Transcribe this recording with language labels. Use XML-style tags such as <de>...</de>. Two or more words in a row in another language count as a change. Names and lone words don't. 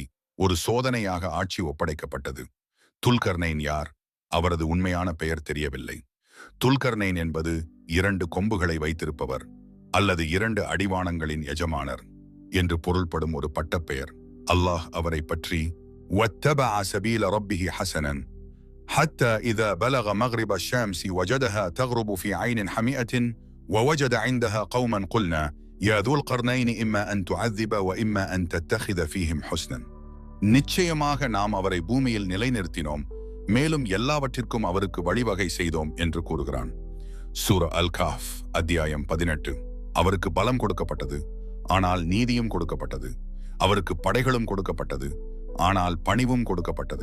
<ta>ஒரு சோதனையாக ஆட்சி ஒப்படைக்கப்பட்டது. துல்கர்னைன் யார்? அவரது உண்மையான பெயர் தெரியவில்லை. துல்கர்னைன் என்பது 2 கொம்புகளை வைத்திருப்பவர் அல்லது 2 அடிவானங்களின் எஜமானர் என்று பொருள்படும் ஒரு பட்டப்பெயர். அல்லாஹ் அவரை பற்றி</ta> <ar>وَاتَّبَعَ سَبِيلَ رَبِّهِ حَسَنًا حَتَّى إِذَا بَلَغَ مَغْرِبَ الشَّمْسِ وَجَدَهَا تَغْرُبُ فِي عَيْنٍ حَمِئَةٍ وَوَجَدَ عِندَهَا قَوْمًا قُلْنَا يَا ذُو الْقَرْنَيْنِ إِمَّا أَن تُعَذِّبَ وَإِمَّا أَن تَتَّخِذَ فِيهِمْ حُسْنًا.</ar> <ta>நிச்சயமாக நாம் அவரை பூமியில் நிலைநிறுத்தினோம், மேலும் எல்லாவற்றிற்கும் அவருக்கு வழிவகை செய்தோம் என்று கூறுகிறான். சூரா அல்-காஃப் அத்தியாயம் 18. அவருக்கு பலம் கொடுக்கப்பட்டது, ஆனால் நீதியும் கொடுக்கப்பட்டது. அவருக்கு படைகளும் கொடுக்கப்பட்டது, ஆனால் பணிவும் கொடுக்கப்பட்டது.</ta>